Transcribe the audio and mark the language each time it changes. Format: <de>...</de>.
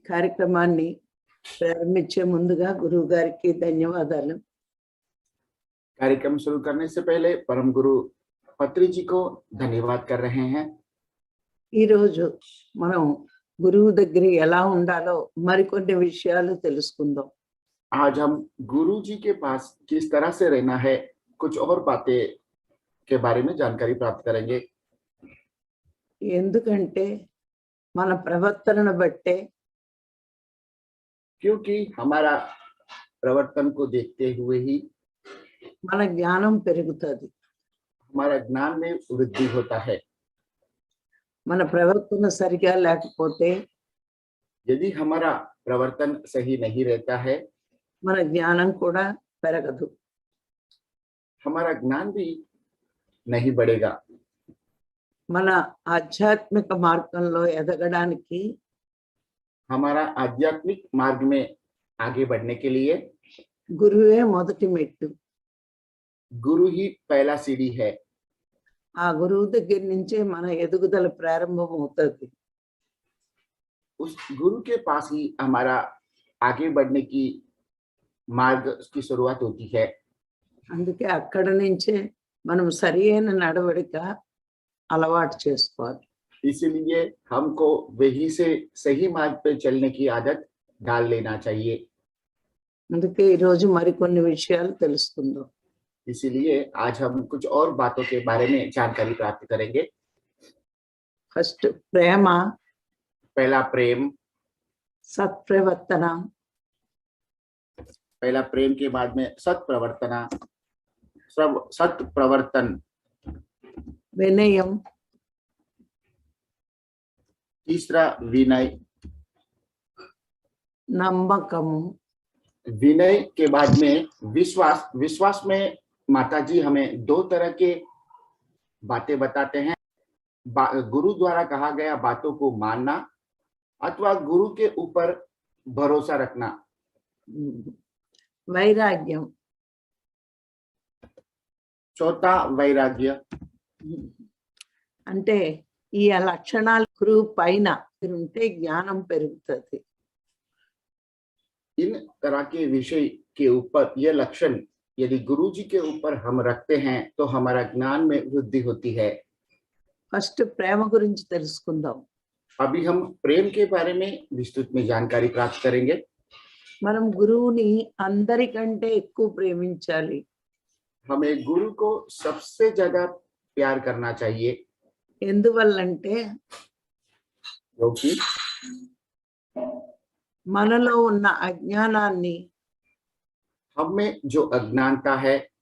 <te>కార్యక్రమాన్ని ప్రారంభించే ముందుగా గురువు గారికి ధన్యవాదాలు.</te> <hi>कार्यक्रम शुरू करने से पहले परम गुरु पत्री जी को धन्यवाद कर रहे हैं।</hi> <te>ఈ రోజు మనం గురువు దగ్గర ఎలా ఉండాలో మరికొన్ని విషయాలు తెలుసుకుందాం.</te> <hi>आज हम गुरु जी के पास किस तरह से रहना है, कुछ और बातें के बारे में जानकारी प्राप्त करेंगे।</hi> <te>ఎందుకంటే మన ప్రవర్తనను బట్టే,</te> <hi>क्योंकि हमारा प्रवर्तन को देखते हुए ही</hi> <te>మన జ్ఞానం పెరుగుతుంది.</te> <hi>हमारा ज्ञान में वृद्धि होता है।</hi> <te>మన ప్రవర్తన సరిగా లేకపోతే</te> <hi>यदि हमारा प्रवर्तन सही नहीं रहता है,</hi> <te>మన జ్ఞానం కూడా పెరగదు.</te> <hi>हमारा ज्ञान भी नहीं बढ़ेगा।</hi> <te>మన ఆధ్యాత్మిక మార్గంలో ఎదగడానికి</te> <hi>हमारा आध्यात्मिक मार्ग में आगे बढ़ने के लिए</hi> <te>గురువే మొదటి మెట్టు.</te> <hi>गुरु ही पहला सीढ़ी है।</hi> <te>ఆ గురువు దగ్గర నుంచే మన ఎదుగుదల ప్రారంభం అవుతుంది.</te> <hi>उस गुरु के पास ही हमारा आगे बढ़ने की मार्ग की शुरुआत होती है।</hi> <te>అందుకే అక్కడ నుంచే మనం సరి అయిన నడవడిక అలవాటు చేసుకోవాలి.</te> <hi>इसीलिए हमको वही से सही मार्ग पे चलने की आदत डाल लेना चाहिए।</hi> <te>అందుకే ఈరోజు మరికొన్ని విషయాలు తెలుసుకుందాం.</te> <hi>इसीलिए आज हम कुछ और बातों के बारे में जानकारी प्राप्त करेंगे।</hi> <te>ఫస్ట్ ప్రేమ,</te> <hi>पहला प्रेम।</hi> <te>సత్ప్రవర్తన,</te> <hi>पहला प्रेम के बाद में सत्प्रवर्तना, सत्प्रवर्तन,</hi> <te>వినయం,</te> <hi>तीसरा विनय।</hi> <te>నమ్మకము,</te> <hi>विनय के बाद में विश्वास। विश्वास में माता जी हमें दो तरह के बातें बताते हैं। गुरु द्वारा कहा गया बातों को मानना अथवा गुरु के ऊपर भरोसा रखना।</hi> <te>వైరాగ్యం,</te> <hi>चौथा वैराग्य।</hi> <te>అంటే ఈ లక్షణాలు గురువు పైన ఉంటే జ్ఞానం పెరుగుతుంది.</te> <hi>इन तरह के विषय के ऊपर यह लक्षण यदि गुरु जी के ऊपर हम रखते हैं तो हमारा ज्ञान में वृद्धि होती है।</hi> <te>ఫస్ట్ ప్రేమ గురించి తెలుసుకుందాం.</te> <hi>अभी हम प्रेम के बारे में विस्तृत में जानकारी प्राप्त करेंगे।</hi> <te>మనం గురువుని అందరికంటే ఎక్కువ ప్రేమించాలి.</te> <hi>हमें गुरु को सबसे ज्यादा प्यार करना चाहिए।</hi> <te>ఎందువల్లంటే</te> <hi>क्योंकि</hi> <te>మనలో ఉన్న అజ్ఞానాన్ని</te> <hi>हम में जो अज्ञानता है</hi>